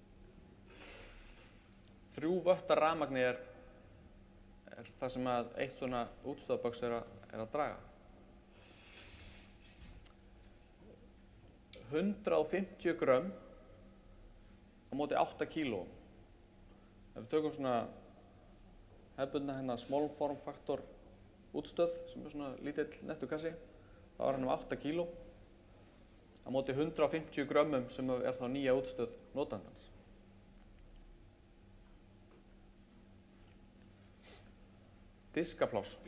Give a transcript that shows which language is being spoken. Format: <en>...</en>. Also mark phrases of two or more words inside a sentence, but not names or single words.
<is>3 vöttar rafmagni er það sem að eitt svona útstöðarbox er að draga. 150 grömm á móti 8 kílóum. Ef við tökum svona hefðbundna</is> <en>small form factor</en> <is>útstöð sem er svona lítill nettukassi, þá er hann 8 kíló á móti 150 grömmum sem er þá nýja útstöð notandans. Diskapláss.</is>